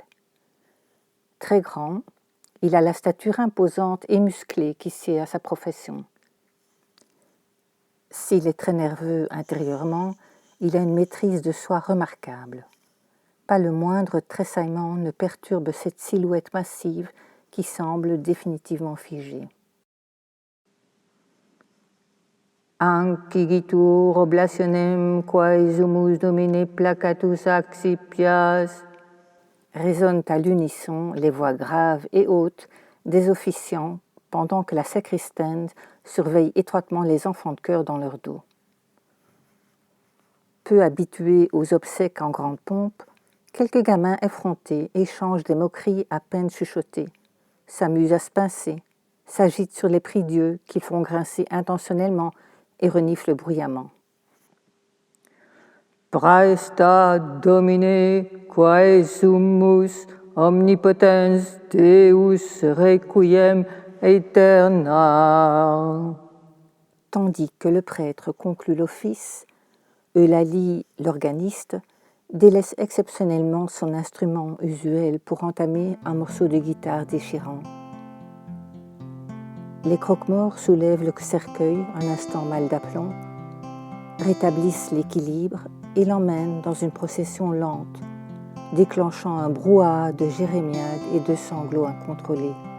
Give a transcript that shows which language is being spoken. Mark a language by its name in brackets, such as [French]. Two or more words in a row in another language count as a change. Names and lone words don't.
[French] Très grand, il a la stature imposante et musclée qui sied à sa profession. S'il est très nerveux intérieurement, il a une maîtrise de soi remarquable. Pas le moindre tressaillement ne perturbe cette silhouette massive qui semble définitivement figée. [Latin] Ancigitur oblationem quae sumus domine placatus accipias, [French] résonnent à l'unisson les voix graves et hautes des officiants pendant que la sacristaine surveille étroitement les enfants de chœur dans leur dos. Peu habitués aux obsèques en grande pompe, quelques gamins effrontés échangent des moqueries à peine chuchotées, s'amusent à se pincer, s'agitent sur les prie-dieux qu'ils font grincer intentionnellement et reniflent bruyamment. [Latin] Praesta Domine quae sumus omnipotens Deus requiem aeterna. [French] Tandis que le prêtre conclut l'office, Eulalie, l'organiste, délaisse exceptionnellement son instrument usuel pour entamer un morceau de guitare déchirant. Les croque-morts soulèvent le cercueil un instant mal d'aplomb, rétablissent l'équilibre et l'emmènent dans une procession lente, déclenchant un brouhaha de jérémiades et de sanglots incontrôlés.